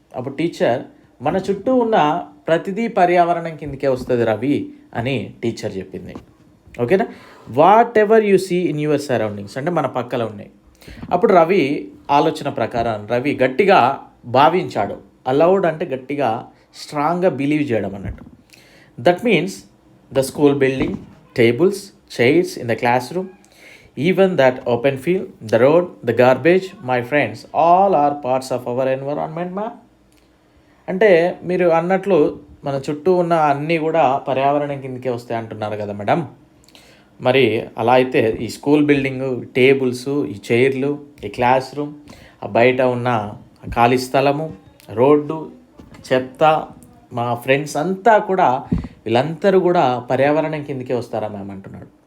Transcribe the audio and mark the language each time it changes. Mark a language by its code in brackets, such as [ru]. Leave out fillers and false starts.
[te] అప్పుడు టీచర్, మన చుట్టూ ఉన్న ప్రతిదీ పర్యావరణం కిందకే వస్తుంది రవి అని టీచర్ చెప్పింది. [en] ఓకేనా, whatever you see in your surroundings [te] అంటే మన పక్కన ఉన్నాయి. అప్పుడు రవి ఆలోచన ప్రకారం రవి గట్టిగా భావించాడు. అలౌడ్ అంటే గట్టిగా స్ట్రాంగ్గా బిలీవ్ చేయడం అన్నట్టు. [en] That means the school building, tables, chairs in the classroom, even that open field, the road, the garbage, my friends, all are parts of our environment, ma. [te] అంటే మీరు అన్నట్లు మన చుట్టూ ఉన్న అన్నీ కూడా పర్యావరణం కిందకే వస్తాయి అంటున్నారు కదా మేడం. మరి అలా అయితే ఈ స్కూల్ బిల్డింగు, టేబుల్స్, ఈ చైర్లు, ఈ క్లాస్ రూమ్, ఆ బయట ఉన్న ఖాళీ స్థలము, రోడ్డు, చెత్త, మా ఫ్రెండ్స్ అంతా కూడా వీళ్ళందరూ కూడా పర్యావరణం కిందకే వస్తారా మ్యామ్ అంటున్నాడు.